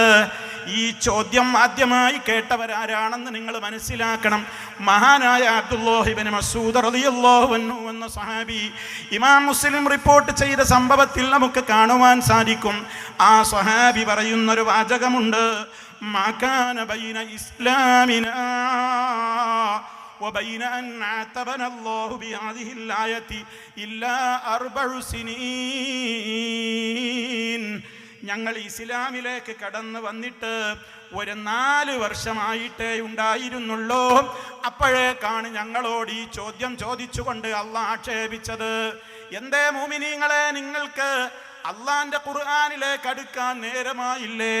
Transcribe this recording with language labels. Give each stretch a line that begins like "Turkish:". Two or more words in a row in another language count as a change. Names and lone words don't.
Malayalam: ഈ ചോദ്യം ആദ്യമായി കേട്ടവരാരാണെന്ന് നിങ്ങൾ മനസ്സിലാക്കണം. മഹാനായ അബ്ദുല്ലാഹി ഇബ്നു മസ്ഊദ്
Arabic: رضي الله عنه
Malayalam: എന്ന സഹാബി, ഇമാം മുസ്ലിം റിപ്പോർട്ട് ചെയ്ത സംഭവത്തിൽ നമുക്ക് കാണുവാൻ സാധിക്കും. ആ സഹാബി പറയുന്നൊരു വാചകമുണ്ട്,
Arabic: ما كان بين إسلامنا وبين أن عاتبنا الله بهذه الآية إلا 4 سنين.
Malayalam: ഞങ്ങൾ ഇസ്ലാമിലേക്ക് കടന്നു വന്നിട്ട് ഒരു 4 വർഷമായിട്ടേ ഉണ്ടായിരുന്നുള്ളൂ. അപ്പോഴേക്കാണ് ഞങ്ങളോട് ഈ ചോദ്യം ചോദിച്ചുകൊണ്ട് അള്ളാഹ് ആക്ഷേപിച്ചത്. എന്തേ മുഅ്മിനീങ്ങളെ, നിങ്ങൾക്ക് അള്ളാന്റെ ഖുർആനിലേക്ക് അടുക്കാൻ നേരമായില്ലേ?